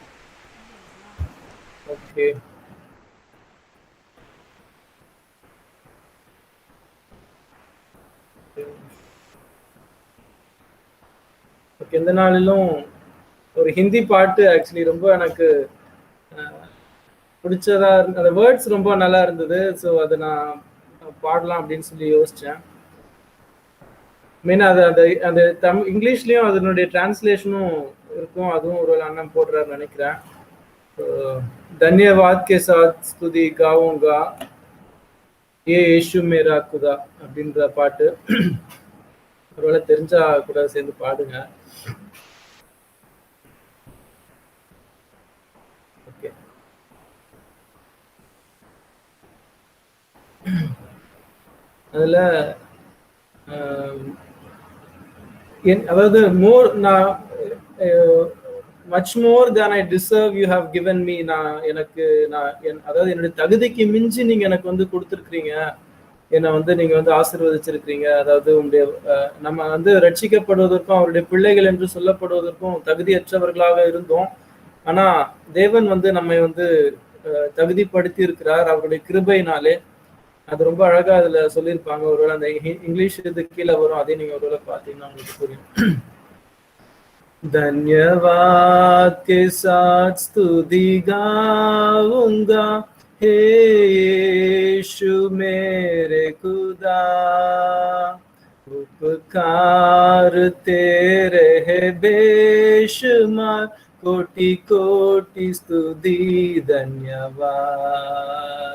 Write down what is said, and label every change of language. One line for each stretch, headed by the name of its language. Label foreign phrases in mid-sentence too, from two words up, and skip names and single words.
Tamil: ஓகே, எந்த நாளிலும் ஒரு ஹிந்தி பாட்டு ஆக்சுவலி ரொம்ப எனக்கு பிடிச்சதா அந்த வேர்ட்ஸ் ரொம்ப நல்லா இருந்தது. ஸோ அதை நான் பாடலாம் அப்படின்னு சொல்லி யோசித்தேன். மெயின் அது அந்த அந்த இங்கிலீஷ்லேயும் அதனுடைய டிரான்ஸ்லேஷனும் இருக்கும், அதுவும் ஒரு அண்ணன் போடுறாரு நினைக்கிறேன்.
Hindi: धन्यवाद के साथ स्तुति गाऊंगा ये यीशु मेरा खुदा
Tamil: அப்படின்ற பாட்டு ஒருவேளை தெரிஞ்சா கூட சேர்ந்து பாடுங்க.
English: ஓகே,
Tamil: அதுல அதாவது நான்
English: much more than I deserve you have given me,
Tamil: அதாவது என்னுடைய தகுதிக்கு மிஞ்சி நீங்க எனக்கு வந்து கொடுத்துருக்கிறீங்க, என்னை வந்து நீங்க வந்து ஆசீர்வதிச்சிருக்கிறீங்க. அதாவது உங்களுடைய நம்ம வந்து ரட்சிக்கப்படுவதற்கும் அவருடைய பிள்ளைகள் என்று சொல்லப்படுவதற்கும் தகுதியற்றவர்களாக இருந்தோம். ஆனா தேவன் வந்து நம்மை வந்து தகுதிப்படுத்தி இருக்கிறார் அவருடைய கிருபையினாலே. அது ரொம்ப அழகா அதுல சொல்லியிருப்பாங்க. ஒருவேளை அந்த இங்கிலீஷ் இது கீழே வரும், அதே நீங்க ஒருவேளை பார்த்தீங்கன்னா உங்களுக்கு புரியும்.
Hindi: धन्यवाद के साथ स्तुति गाऊंगा हे यीशु मेरे खुदा, उपकार तेरे है बेशुमार, कोटि कोटि स्तुति धन्यवाद।